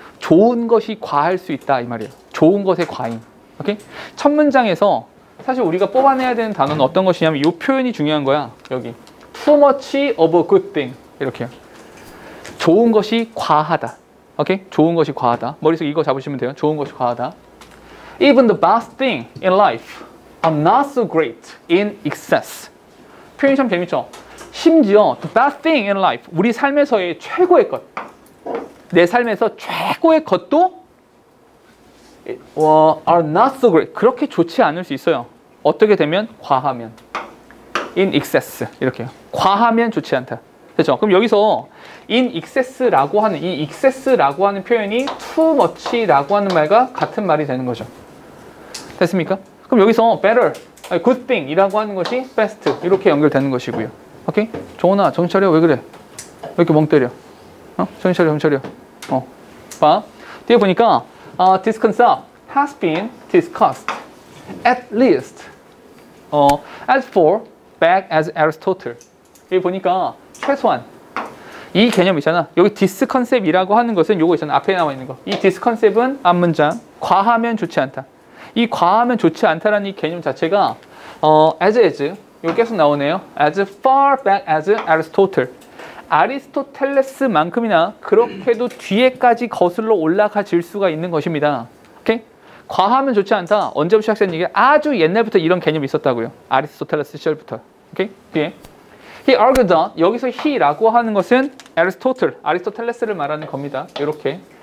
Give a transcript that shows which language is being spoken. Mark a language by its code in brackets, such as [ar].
[ko] 좋은 것이 과할 수 있다 이 말이에요. 좋은 것의 과잉. 오케이? 첫 문장에서 사실 우리가 뽑아내야 되는 단어는 어떤 것이냐면 이 표현이 중요한 거야. 여기. [en] Too much of a good thing. [ko] 이렇게요. 좋은 것이 과하다. 오케이? 좋은 것이 과하다. 머릿속에 이거 잡으시면 돼요. 좋은 것이 과하다. [en] Even the best thing in life are not so great in excess. [ko] 표현이 참 재밌죠? 심지어 [en] the best thing in life, [ko] 우리 삶에서의 최고의 것, 내 삶에서 최고의 것도 [en] are not so great. [ko] 그렇게 좋지 않을 수 있어요. 어떻게 되면? 과하면. [en] in excess. [ko] 이렇게요. 과하면 좋지 않다. 됐죠? 그럼 여기서 in excess라고 하는 이 excess라고 하는 표현이 too much라고 하는 말과 같은 말이 되는 거죠. 됐습니까? 그럼 여기서 better, good thing 이라고 하는 것이 best 이렇게 연결되는 것이고요. 오케이? 정훈아 정신 차려. 왜 그래? 왜 이렇게 멍 때려? 정신 차려, 정신 차려. 봐. 뒤에 보니까 [en] this concept has been discussed at least as far back as Aristotle. [ko] 여기 보니까 최소한 이 개념 있잖아. 여기 this concept이라고 하는 것은 요거 있잖아. 앞에 나와 있는 거. 이 this concept은 앞문장 과하면 좋지 않다. 이 과하면 좋지 않다라는 이 개념 자체가 as 여기 계속 나오네요. [en] as far back as Aristotle. [ko] 아리스토텔레스만큼이나 그렇게도 뒤에까지 거슬러 올라가질 수가 있는 것입니다. 오케이? 과하면 좋지 않다. 언제부터 시작된 얘기야? 아주 옛날부터 이런 개념이 있었다고요. 아리스토텔레스 시절부터. 오케이? 뒤에. [en] He argued that [ko] 여기서 he라고 하는 것은 아리스토텔레스를 말하는 겁니다. 이렇게.